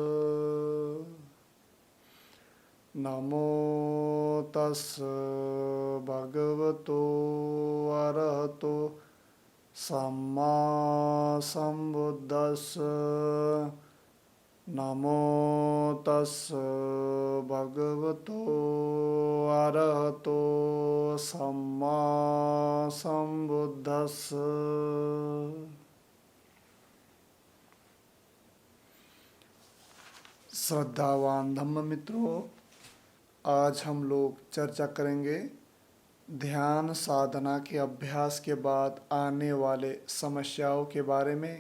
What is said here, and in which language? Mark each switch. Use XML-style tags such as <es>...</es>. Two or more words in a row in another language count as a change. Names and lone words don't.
<pi>नमो तस् भगवतो अरहतो सम्मा सम्बुद्धस्स। नमो तस् भगवतो अरहतो सम्मा सम्बुद्धस्स।</pi> <hi>श्रद्धावान धम्म मित्रों, आज हम लोग चर्चा करेंगे ध्यान साधना के अभ्यास के बाद आने वाले समस्याओं के बारे में।</hi>